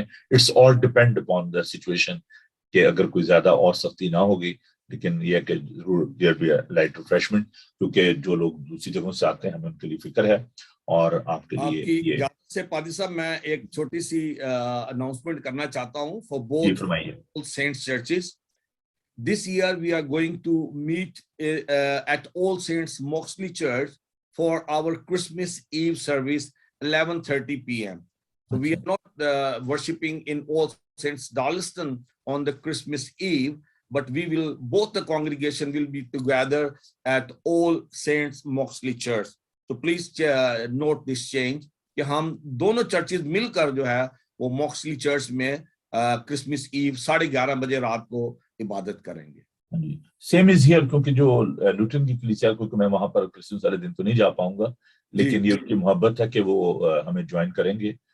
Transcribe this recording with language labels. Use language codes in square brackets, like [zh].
[en] it's all depend upon the situation, [ur] کہ اگر کوئی زیادہ اور سختی نہ ہوگی, لیکن یہ کہ ضرور [en] there be light refreshment, [ur] کیونکہ جو لوگ دوسری جگہوں سے آتے ہیں ہمیں ان کے لیے فکر ہے. اور آپ کے لیے آپ کی اجازت سے پادری صاحب میں ایک چھوٹی سی اناؤنسمنٹ کرنا چاہتا ہوں [en] For both Saints churches. This year we are going to meet at All Saints Moxley Church for our Christmas Eve service 11:30 p.m. So we are not worshipping in All Saints Darlaston on the Christmas Eve, but both the congregation will be together at All Saints Moxley Church. So please note this change [ur] کہ ہم دونوں churches مل کر جو ہے وہ موکسلی church میں Christmas ایو 11:30 بجے رات کو عبادت کریں گے. [en] same is here, [ur] کیونکہ جو لوٹن کی کلیسیا کیونکہ میں وہاں پر کرسمس والے دن تو نہیں جا پاؤں گا, لیکن یہ ان کی محبت ہے کہ وہ ہمیں جوائن کریں گے.